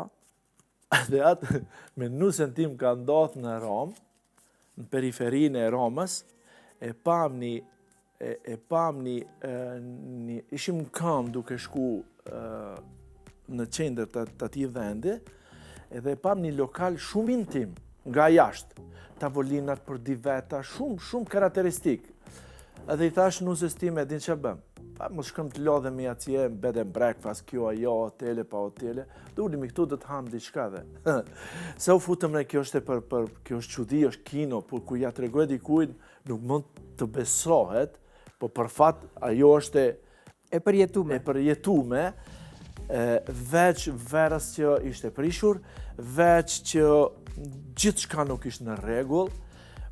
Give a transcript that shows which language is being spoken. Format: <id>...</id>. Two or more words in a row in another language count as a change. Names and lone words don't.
<sq>Dhe atë me nusën tim ka ndodhë në Romë, në periferinë e Romës, ishim në këmbë duke shku në qendër të atij vendi, edhe pam një lokal shumë intim, nga jashtë, tavolinat për di veta, shumë karakteristik. Edhe i thash nusës time, din që bëm? Mos shkëm të lodhemi atje,</sq> <en>bed and breakfast,</en> <sq>kjo ajo, hotele pa hotele, dhe ulimi këtu dhe të hamë diçka dhe. Se u futëm ne, kjo është kjo është çudi, është kino, por kur ja tregoj dikujt, nuk mund të besohet, po për fat ajo është e përjetume, veç verës që ishte prishur, veç që gjithçka nuk ishte në rregull.</sq>